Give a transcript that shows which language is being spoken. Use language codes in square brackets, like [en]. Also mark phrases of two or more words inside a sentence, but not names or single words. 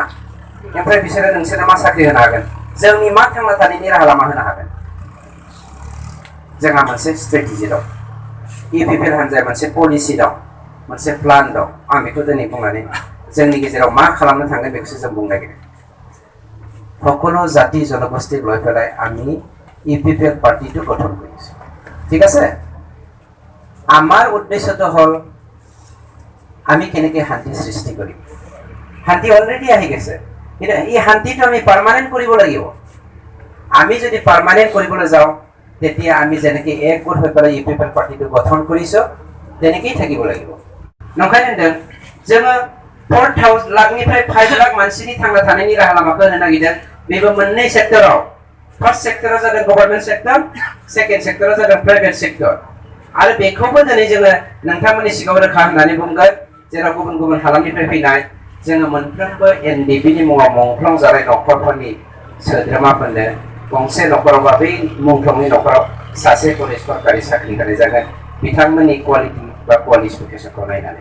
[brx] ओमफ्राय बिसोरो नोंसोरनो मा साख्रि होनो हागोन? जोंनि मा थांना थानायनि राहा लामा होनो हागोन? जोंहा मोनसे स्ट्रेटेजि दं, इउपिपिएल हान्जाया मोनसे पलिसि दं, मोनसे प्लान दं। आं बेखौ दिनै बुंनानै जोंनि गेजेराव मा खालामनो थांगोन बेखौसो जों बुंनो नागिरो। [as] সকলো জাতি জনগোষ্ঠীক লৈ পেলাই আমি ইউপিপিএল পাৰ্টিটো গঠন কৰিছোঁ, ঠিক আছে? আমাৰ উদ্দেশ্যটো হ'ল আমি কেনেকৈ শান্তি সৃষ্টি কৰিম। শান্তি অলৰেডি আহি গৈছে, কিন্তু এই শান্তিটো আমি পাৰ্মানেণ্ট কৰিব লাগিব। আমি যদি পাৰ্মানেণ্ট কৰিবলৈ যাওঁ তেতিয়া আমি যেনেকৈ একগোট হৈ পেলাই ইউপিপিএল পাৰ্টিটো গঠন কৰিছোঁ তেনেকেই থাকিব লাগিব। [brx] नंखाय होनदों जोङो 4 लाखनिफ्राय 5 लाख मानसिनि थांना थानायनि राहा लामाखौ होनो नागिरदों। बेबो मोननै सेक्टराव। फार्स्ट सेक्टरा जादों [en] government sector, [brx] सेकेन्ड सेक्टरा जादों [en] private sector. [brx] आरो बेखौबो दिनै जोङो नोंथांमोननि सिगाङाव रोखा होननानै बुंगोन, जेराव गुबुन गुबुन हालामनिफ्राय फैनाय जोङो मोनफ्रोमबो एनडिपिनि मुङाव मुंख्लं जानाय न'खरफोरनि सोद्रोमाफोरनो गंसे न'खरावबा बै मुंख्लंनि न'खराव सासे सरकारि साख्रि होनाय जागोन बिथांमोननि क्वालिटि बा क्वालिफिकेसनखौ नायनानै।